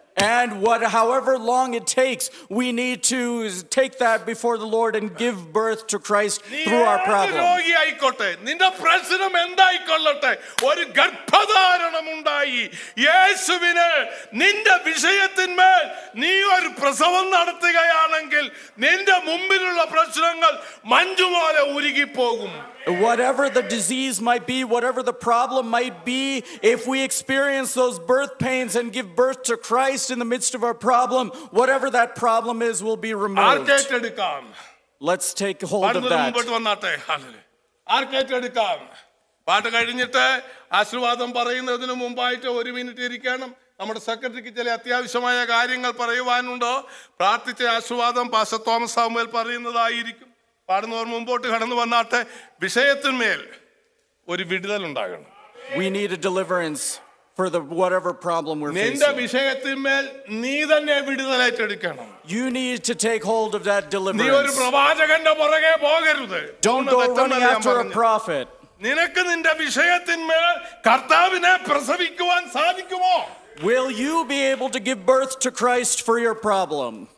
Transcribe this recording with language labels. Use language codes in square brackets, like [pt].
[en] And however long it takes, we need to take that before the Lord and give birth to Christ through our problem. [ml] രോഗിയായിക്കോട്ടെ, നിന്റെ പ്രശ്നം എന്തായിക്കൊള്ളട്ടെ, ഒരു ഗർഭധാരണം ഉണ്ടായി മതി. യേശുവിന് നിന്റെ വിഷയത്തിന്മേൽ നീ ഒരു പ്രസവം നടത്തുകയാണെങ്കിൽ നിന്റെ മുമ്പിലുള്ള പ്രശ്നങ്ങൾ മഞ്ജുപോലെ ഉരുകിപ്പോകും. [en] Whatever the disease might be, whatever the problem might be, if we experience those birth pains and give birth to Christ in the midst of our problem, whatever that problem is will be removed. [ml] ആർക്കേറ്റെടുക്കാം? [en] Let's take hold of that. [ml] മുമ്പോട്ട് വന്നാട്ടെ. ആർക്കേറ്റെടുക്കാം? പാട്ട് കഴിഞ്ഞിട്ട് ആശീർവാദം പറയുന്നതിന് മുമ്പായിട്ട് 1 minute ഇരിക്കണം. നമ്മുടെ സെക്രട്ടറിക്ക് ചില അത്യാവശ്യമായ കാര്യങ്ങൾ പറയുവാനുണ്ടോ? പ്രാർത്ഥിച്ച ആശീർവാദം പാസ്റ്റർ തോമസ് സാമുവേൽ പറയുന്നതായിരിക്കും. പാടുന്നവർ മുമ്പോട്ട് കടന്നു വന്നാട്ടെ. വിഷയത്തിന്മേൽ ഒരു വിടുതൽ ഉണ്ടാകണം. [en] We need a deliverance for the whatever problem we're [ml] നിന്റെ [en] facing. [ml] വിഷയത്തിന്മേൽ നീ തന്നെ വിടുതലേറ്റെടുക്കണം. [en] You need to take hold of that [ml] നീ ഒരു [en] deliverance. [ml] പ്രവാചകന്റെ പുറകെ പോകരുത്. [en] Don't go running after a prophet. [ml] നിനക്ക് നിന്റെ വിഷയത്തിന്മേൽ കർത്താവിനെ പ്രസവിക്കുവാൻ സാധിക്കുമോ? [en] Will you be able to give birth to Christ for your problem?